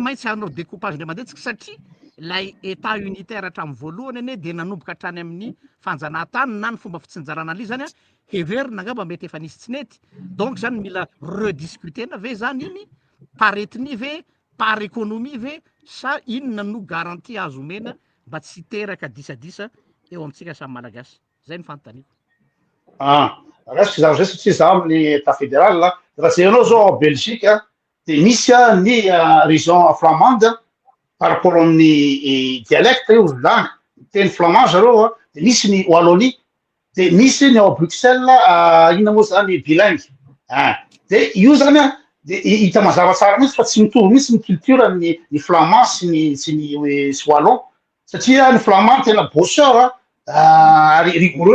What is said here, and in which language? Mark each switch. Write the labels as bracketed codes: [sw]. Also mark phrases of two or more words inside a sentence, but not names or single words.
[mg] maintsy hanao découpage indray mandehitsika satria lay [fr] état unitaire [mg] hatramin'ny voalohany ane dia nanomboka hatrany amin'ny fanjanahantany na ny fomba fitsinjarana le zany heverina angamba mety efa nisy tsy nety donc zany mila rediscutena ve zany iny [fr] par ethnie [mg] ve [fr] par économie [mg] ve sa inona no garantie azo omena mba tsy teraka disadisa eo amintsika samy malagasy zay ny fanontaniako. Resaka zaho zay satria za amin'ny [fr] état fédéral [mg] raha zay anao zao [fr] en Belgique [mg] dia misy ny [fr] région flamande par rapport [mg] amin'ny dialecte io langue teny flamand zareo dia misy ny Wallonie dia misy ny ao Bruxelles inona moa zany bilingue dia io zany dia hita mazava tsara mihitsy fa tsy mitovy mihitsy ny culture ny flamand sy ny wallon satria ny flamand tena bosseur ary rigoureux.